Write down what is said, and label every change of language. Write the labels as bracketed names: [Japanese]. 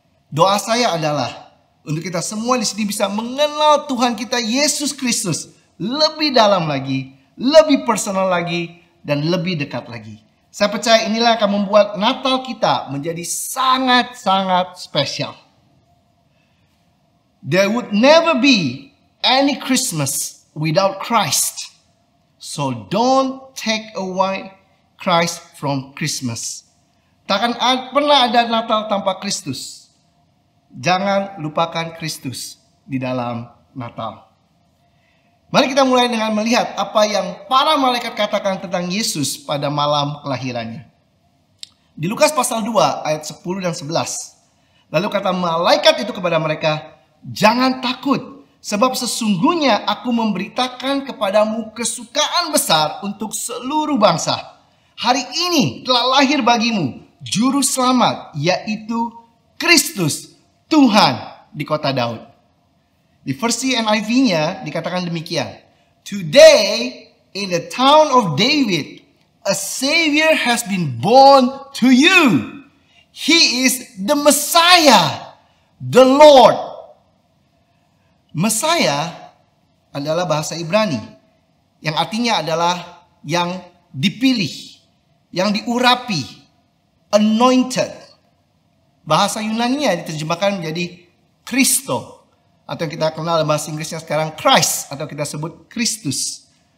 [Indonesian] Doa saya adalah untuk kita semua di sini bisa mengenal Tuhan kita Yesus Kristus lebih dalam lagi, lebih personal lagi, dan lebih dekat lagi. Saya percaya inilah akan membuat Natal kita menjadi sangat-sangat spesial. [English] There would never be any Christmas without Christ. So don't take away Christ from Christmas. [Indonesian] Takkan pernah ada Natal tanpa Kristus. Jangan lupakan Kristus di dalam Natal. Mari kita mulai dengan melihat apa yang para malaikat katakan tentang Yesus pada malam kelahirannya. Di Lukas pasal 2 ayat 10 dan 11. Lalu kata malaikat itu kepada mereka, "Jangan takut, sebab sesungguhnya aku memberitakan kepadamu kesukaan besar untuk seluruh bangsa. Hari ini telah lahir bagimu juru selamat, yaitu Kristus, Tuhan di kota Daud." Di versi NIV-nya dikatakan demikian. [English] "Today in the town of David, a Savior has been born to you. He is the Messiah, the Lord." [Indonesian] Messiah adalah bahasa Ibrani yang artinya adalah yang dipilih, yang diurapi, anointed. Bahasa Yunani-nya diterjemahkan menjadi Kristo, atau yang kita kenal dalam bahasa Inggrisnya sekarang Christ, atau kita sebut Kristus.